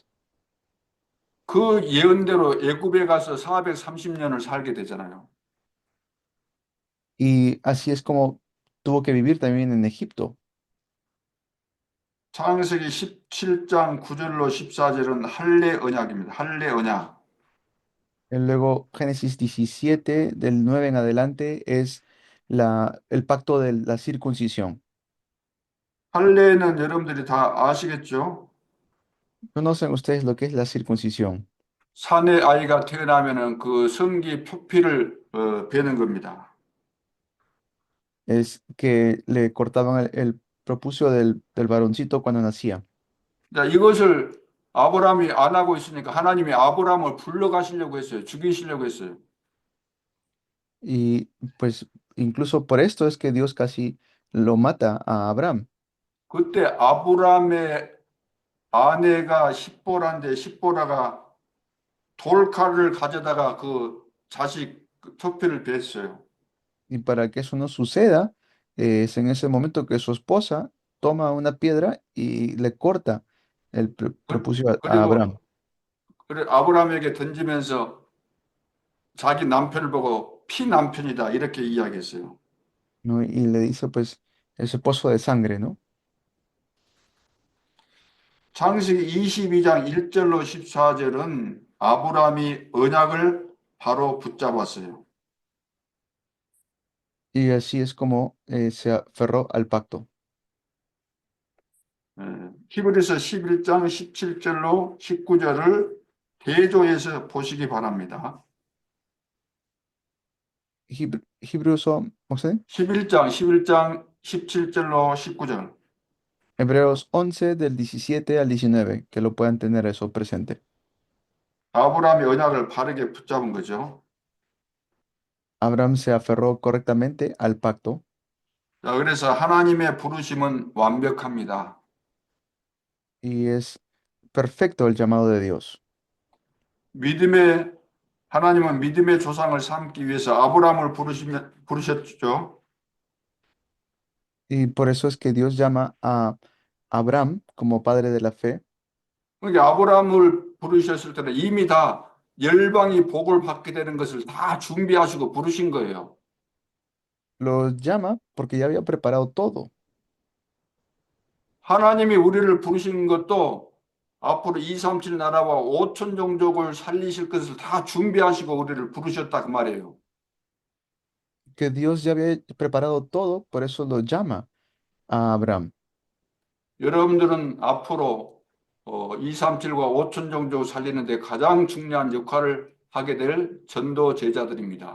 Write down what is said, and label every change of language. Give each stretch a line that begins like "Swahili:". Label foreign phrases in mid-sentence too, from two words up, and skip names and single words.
Korean: 그 예언대로 애굽에 가서 430년을 살게 되잖아요.
Spanish: Y así es como tuvo que vivir también en Egipto.
Korean: 창세기 17장 9절로 14절은 할례 언약입니다. 할례 언약.
Spanish: Y luego Génesis 17, del 9 en adelante, es el pacto de la circuncisión.
Korean: 할례는 여러분들이 다 아시겠죠?
Spanish: ¿Conocen ustedes lo que es la circuncisión?
Korean: 산의 아이가 태어나면은 그 성기 표피를 베는 겁니다.
Spanish: Es que le cortaban el prepucio del varoncito cuando nacía.
Korean: 자, 이것을 아브라함이 안 하고 있으니까 하나님이 아브라함을 불러가시려고 했어요. 죽이시려고 했어요.
Spanish: Y pues incluso por esto es que Dios casi lo mata a Abraham.
Korean: 그때 아브라함의 아내가 십보라인데 십보라가 돌칼을 가져다가 그 자식 턱뼈를 뱄어요.
Spanish: Y para que eso no suceda, es en ese momento que su esposa toma una piedra y le corta el
Korean: 그-
Spanish: prepucio a
Korean: 그리고
Spanish: Abraham,
Korean: 그래 아브라함에게 던지면서 자기 남편을 보고 피남편이다 이렇게 이야기했어요.
Spanish: ¿no? Y le dice, pues, ese pozo de sangre, ¿no?
Korean: 창세기 22장 1절로 14절은 아브라함이 언약을 바로 붙잡았어요.
Spanish: Y así es como se aferró al pacto.
Korean: 히브리서 11장 17절로 19절을 대조해서 보시기 바랍니다.
Spanish: Hebreos, ¿sí?
Korean: 11장 17절로 19절.
Spanish: Hebreos 11 del 17 al 19, que lo puedan tener eso presente.
Korean: 아브라함이 언약을 바르게 붙잡은 거죠.
Spanish: Abraham se aferró correctamente al pacto
Korean: 자, 그래서 하나님의 부르심은 완벽합니다.
Spanish: y es perfecto el llamado de Dios.
Korean: 하나님은 믿음의 조상을 삼기 위해서 아브라함을 부르셨죠.
Spanish: Y por eso es que Dios llama a Abraham como padre de la fe.
Korean: 그러니까 아브라함을 부르셨을 때는 이미 다 열방이 복을 받게 되는 것을 다 준비하시고 부르신 거예요.
Spanish: Lo llama porque ya había preparado todo.
Korean: 하나님이 우리를 부르신 것도 앞으로 237 나라와 5천 종족을 살리실 것을 다 준비하시고 우리를 부르셨다 그 말이에요.
Spanish: Que Dios ya había preparado todo, por eso lo llama a Abraham.
Korean: 여러분들은 앞으로 237과 5천 종족을 살리는데 가장 중요한 역할을 하게 될 전도 제자들입니다.